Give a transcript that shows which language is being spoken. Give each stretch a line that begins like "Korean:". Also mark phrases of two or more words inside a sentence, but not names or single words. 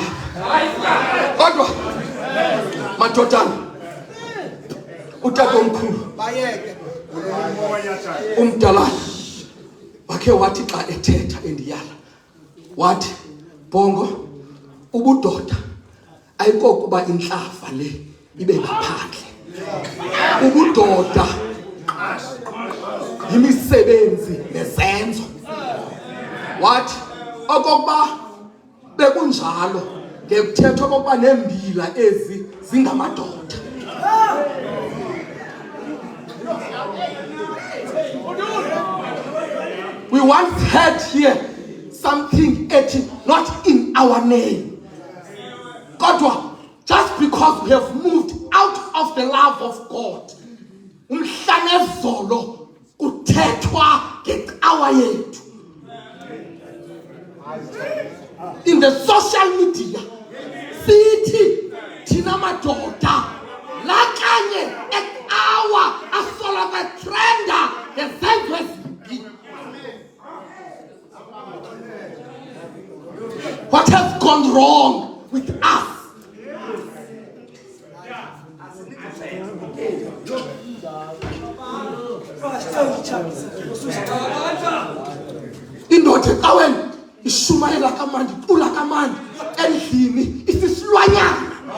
Xhosa: Kodwa madodana utatomkhulu bayeke umdalana wakhe wathi xa ethetha endiyala wathi Bongo ubudoda ayikokuba inhlafa le ibe ngaphandle. Ubudoda yimisebenzi nezenzo. Wathi okokuba bekunjalo ngekuthethwa okokuba nembila ezi zingamadoda.
English: We once had here something not in our name. Kodwa, just because we have moved out of the love of God,
Xhosa: umhlanezolo kuthethwa ngecawa yethu.
English: In the social media,
Xhosa: sithi thina madoda la kanye ecawa asola trenda ngezenzo ezimbi.
English: What has gone wrong with us?
Xhosa: Indoda ecaweni ishumayela kamandi, icula kamandi endlini isisilwanyana.